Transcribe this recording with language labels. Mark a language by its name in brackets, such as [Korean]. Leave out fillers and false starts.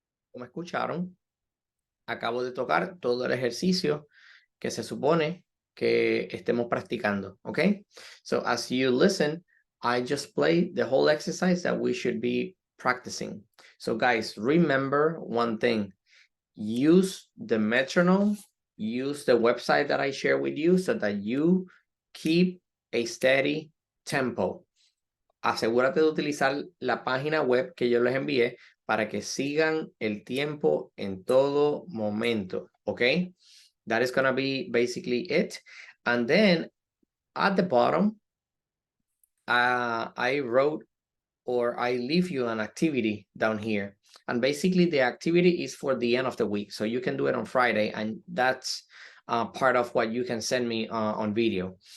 [Spanish] Como escucharon, acabo de tocar todo el ejercicio que se supone que estemos practicando, ¿ok? [English] So as you listen, I just played the whole exercise that we should be practicing. So guys, remember one thing. Use the metronome, use the website that I share with you so that you keep a steady tempo. [Spanish] Asegúrate de utilizar la página web que yo les envié para que sigan el tiempo en todo momento, ¿ok? [English] That is going to be basically it. And then at the bottom, I wrote or I leave you an activity down here. And basically the activity is for the end of the week. So you can do it on Friday and that's part of what you can send me on video.